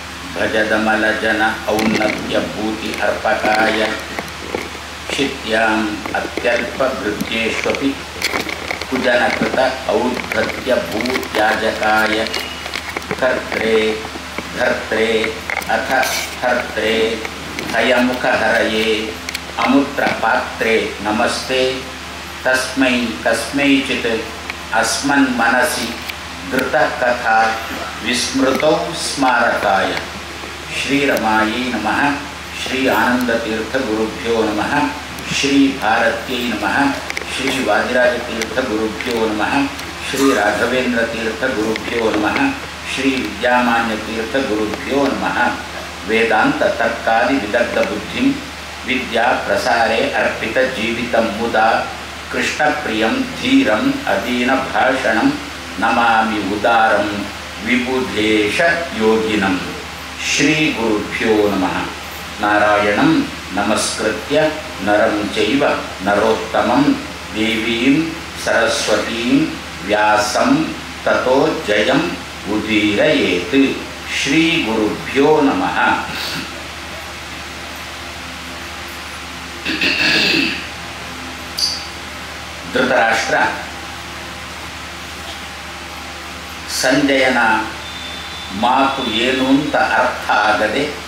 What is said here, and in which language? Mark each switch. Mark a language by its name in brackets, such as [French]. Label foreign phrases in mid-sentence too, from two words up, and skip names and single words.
[Sanskrit] ಭಜದಮಲಜನ ಔನ್ನತ್ಯಭೂತಿ ಅರ್ಪಕಾಯ ಶಿತ್ಯಾಂ ಅತ್ಯಲ್ಪಭೃತ್ಯೇಷ್ವಪಿ ಕುಜನಕೃತ ಔದ್ಧತ್ಯ ಭೂತ್ಯಾಜಕಾಯ ಕರ್ತ್ರೇ ಧರ್ತ್ರೇ ಅಥ ಹರ್ತ್ರೇ ಹಯಮುಖಹರಯೇ ಅಮುತ್ರಪಾತ್ರೇ ನಮಸ್ತೆ ತಸ್ಮೈ ಕಸ್ಮೈಚಿತ್ ಅಸ್ಮನ್ ಮನಸಿ ಧೃತಕಥಾ ವಿಸ್ಮೃತೌ ಸ್ಮಾರಕಾಯ ಶ್ರೀರಮಾಯೈ ನಮಃ ಶ್ರೀ ಆನಂದತೀರ್ಥಗುರುಭ್ಯೋ ನಮಃ ಶ್ರೀ ಭಾರತ್ಯೈ ನಮಃ ಶ್ರೀ ವಾದಿರಾಜತೀರ್ಥಗುರುಭ್ಯೋ ನಮಃ ಶ್ರೀ ರಾಘವೇಂದ್ರತೀರ್ಥಗುರುಭ್ಯೋ ನಮಃ ಶ್ರೀ ವಿದ್ಯಾಮಾನ್ಯತೀರ್ಥಗುರುಭ್ಯೋ ನಮಃ ವೇದಾಂತ ತರ್ಕಾದಿ ವಿದಗ್ಧ ಬುದ್ಧಿಂ ವಿದ್ಯಾ ಪ್ರಸಾರೇ ಅರ್ಪಿತ ಜೀವಿತಂ ಮುದಾ ಕೃಷ್ಣ ಪ್ರಿಯಂ ಧೀರಂ ಅಧೀನ ಭಾಷಣಂ ನಮಾಮಿ ಉದಾರಂ ವಿಬುಧೇಶ ಯೋಗಿನಂ ಶ್ರೀ ಗುರುಭ್ಯೋ ನಮಃ ನಾರಾಯಣಂ ನಮಸ್ಕೃತ್ಯ ನರಂ ಚೈವ ನರೋತ್ತಮಂ ದೇವೀಂ ಸರಸ್ವತೀಂ ವ್ಯಾಸಂ ತತೋ ಜಯಂ ಉದೀರಯೇತ್ ಶ್ರೀ ಗುರುಭ್ಯೋ ನಮಃ. [Kannada] ಧೃತರಾಷ್ಟ್ರ ಸಂಜಯನ ಮಾತು ಏನು ಅಂತ ಅರ್ಥ ಆಗದೆ